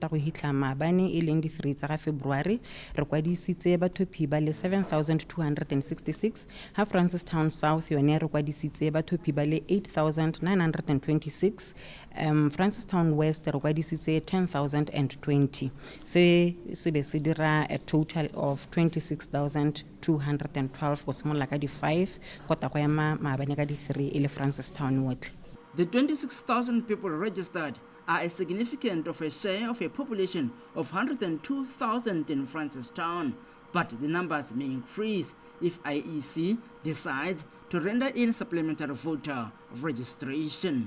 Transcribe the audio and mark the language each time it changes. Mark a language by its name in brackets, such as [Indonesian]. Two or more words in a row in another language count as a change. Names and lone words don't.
[Tswana] go hitla maabane e leng di 3 tsa ga February re kwadisitse bathopi ba le 7,266 ha Francistown South yone re kwadisitse bathopi ba le 8,926 Francistown West re kwadisitse 10,020 se be se dira [English] a total of [Tswana] 26,212 go simolola ka di 5 go ta go ya maabane ka di 3 e le Francistown wotlhe. [English] The 26,000 people registered are a significant of a share of a population of 102,000 in Francistown, but the numbers may increase if IEC decides to render in supplementary voter registration.